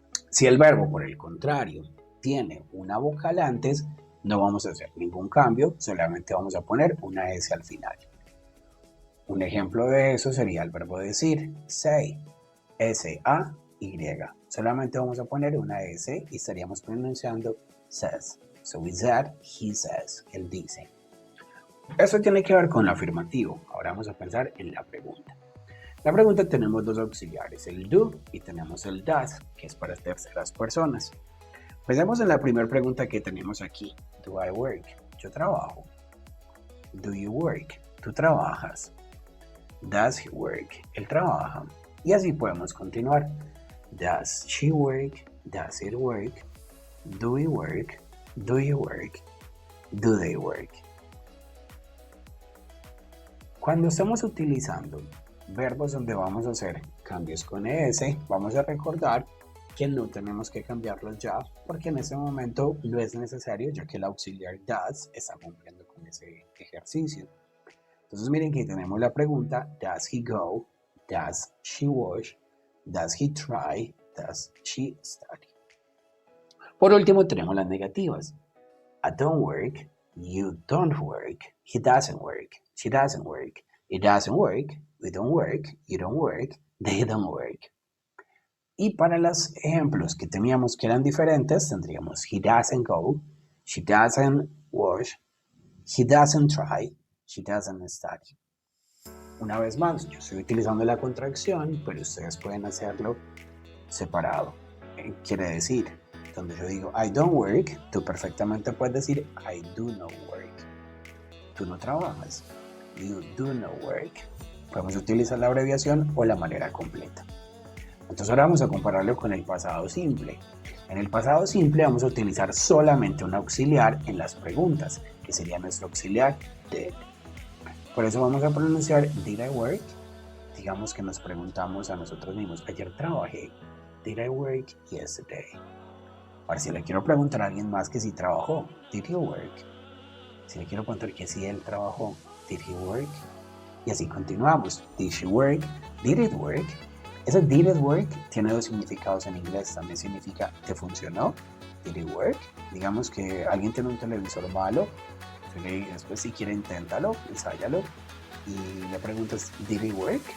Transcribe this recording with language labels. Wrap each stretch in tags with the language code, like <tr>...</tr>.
<es>Si el verbo, por el contrario, tiene una vocal antes, no vamos a hacer ningún cambio, solamente vamos a poner una S al final. Un ejemplo de eso sería el verbo decir, say, S-A-Y. Solamente vamos a poner una S y estaríamos pronunciando says.</es> <en>So with that, he says,</en> <es>él dice. Eso tiene que ver con lo afirmativo. Ahora vamos a pensar en la pregunta. La pregunta tenemos dos auxiliares, el do y tenemos el does, que es para terceras personas. Pensemos en la primera pregunta que tenemos aquí.</es> <en>Do I work?</en> <es>Yo trabajo.</es> <en>Do you work?</en> <es>Tú trabajas.</es> <en>Does he work?</en> <es>Él trabaja. Y así podemos continuar.</es> <en>Does she work? Does it work? Do we work? Do you work? Do they work?</en> <es>Cuando estamos utilizando verbos donde vamos a hacer cambios con ES, vamos a recordar que no tenemos que cambiarlos ya, porque en ese momento no es necesario, ya que el auxiliar does está cumpliendo con ese ejercicio. Entonces miren que tenemos la pregunta,</es> <en>does he go? Does she wash? Does he try? Does she study?</en> <es>Por último tenemos las negativas.</es> <en>I don't work, you don't work, he doesn't work, she doesn't work, it doesn't work, we don't work, you don't work, they don't work.</en> <es>Y para los ejemplos que teníamos que eran diferentes, tendríamos</es> <en>he doesn't go, she doesn't wash, he doesn't try, she doesn't study.</en> <es>Una vez más, yo estoy utilizando la contracción, pero ustedes pueden hacerlo separado. Quiere decir, donde yo digo</es> <en>I don't work,</en> <es>tú perfectamente puedes decir</es> <en>I do not work.</en> <es>Tú no trabajas.</es> <en>You do not work.</en> <es>Podemos utilizar la abreviación o la manera completa. Entonces ahora vamos a compararlo con el pasado simple. En el pasado simple vamos a utilizar solamente un auxiliar en las preguntas, que sería nuestro auxiliar did. Por eso vamos a pronunciar</es> <en>did I work.</en> <es>Digamos que nos preguntamos a nosotros mismos, ayer trabajé.</es> <en>Did I work yesterday?</en> <es>Ahora, si le quiero preguntar a alguien más que si trabajó,</es> <en>did he work?</en> <es>Si le quiero preguntar que si él trabajó,</es> <en>did he work?</en> <es>Y así continuamos.</es> <en>Did she work? Did it work?</en> <es>Ese</es> <en>did it work</en> <es>tiene dos significados en inglés. También significa ¿te funcionó?</es> <en>Did it work?</en> <es>Digamos que alguien tiene un televisor malo. Después si quiere inténtalo, ensáyalo. Y le preguntas,</es> <en>did it work?</en>